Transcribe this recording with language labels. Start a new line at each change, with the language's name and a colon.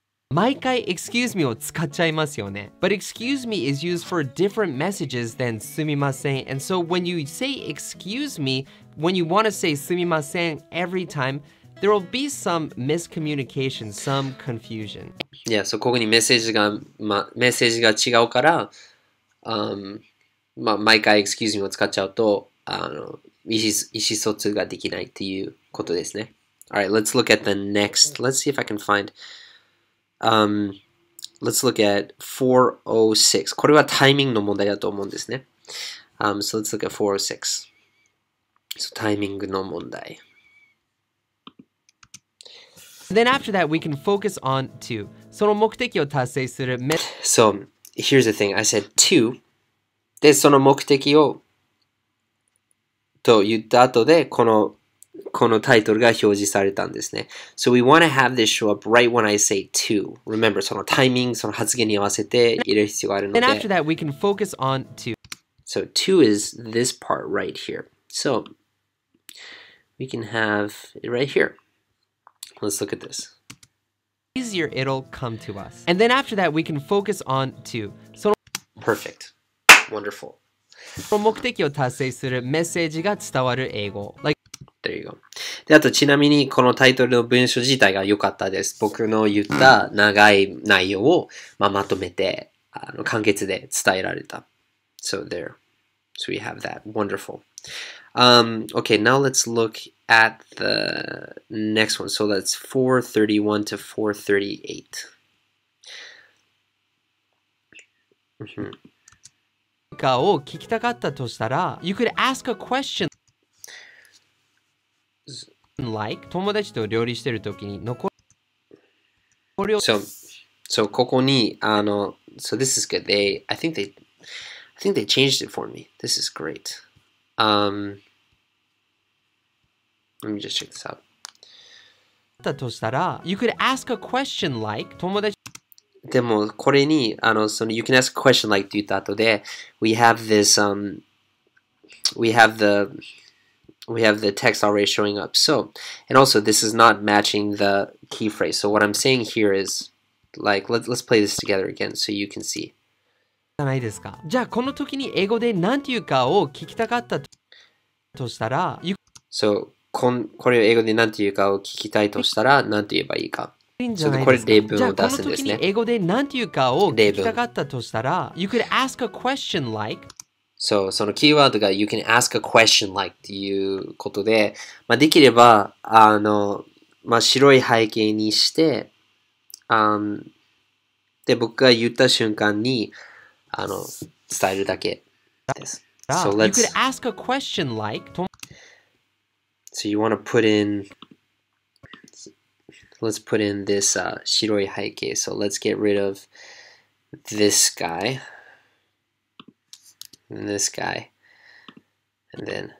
Japanese: 毎回 excuse me を使っちゃいますよね。
English: But excuse me is used for different messages than すみません. And so when you say excuse me, when you want to say すみません every time, there will be some miscommunication, some confusion. So
Japanese: ここにメッセージが、メッセージが違うから、毎回 excuse me を使っちゃうと、意思疎通ができないっていうことですね。
English: Alright, let's look at the next. Let's see if I can find. Let's look at 406.
Japanese: これはタイミングの問題だと思うんですね。
English: So let's look at 406. So
Japanese: タイミングの問題。
English: Then after that, we can focus on to.
Japanese: その目的を達成する。
English: So here's the thing. I said to.
Japanese: で、その目的をと言った後で、このタイトルが表示されたんですね。
English: So we want to have this show up right when I say to. Remember,
Japanese: そのタイミング、その発言に合わせて入れる必要があるので。
English: Then after that, we can focus on to. So to is this part right here. So we can have it right here. Let's look at this. Easier it'll come to us. And then after that, we can focus on to.
Japanese: その
English: Perfect. Wonderful.
Japanese: その目的を達成するメッセージが伝わる英語。
English: There you go.
Japanese: で、あとちなみにこのタイトルの文章自体が良かったです。僕の言った長い内容を、まとめて簡潔で伝えられた。
English: So there. So we have that. Wonderful. Okay, now let's look at the next one. So that's 431 to 438.
Japanese: かを聞きたかったとしたら、
English: You could ask a question like
Japanese: 友達と料理してるときに残りを
English: So
Japanese: ここに
English: so this is good. I think they changed it for me. This is great. Let me just check this out.
Japanese: としたら、
English: You could ask a question like
Japanese: 友達でもこれにその
English: You can ask a question like
Japanese: って言った後で
English: we have this we have the text already showing up. So and also this is not matching the key phrase. So what I'm saying here is like let's play this together again so you can see.
Japanese: じゃないですか。じゃあこの時に英語で何て言うかを聞きたかったとしたら、
English: So
Japanese: これを英語で何て言うかを聞きたいとしたら何て言えばいいか。
English: So
Japanese: これ例文を出すんですね。じゃあこの時に英語で何て言うかを聞きたかったとしたら、
English: You could ask a question like So
Japanese: そのキーワードが
English: You can ask a question like
Japanese: っていうことで、できれば白い背景にしてで僕が言った瞬間に伝えるだけです。
English: So You could ask a question like So you want to let's put in this
Japanese: 白い背景.
English: So let's get rid of this guy and this guy and then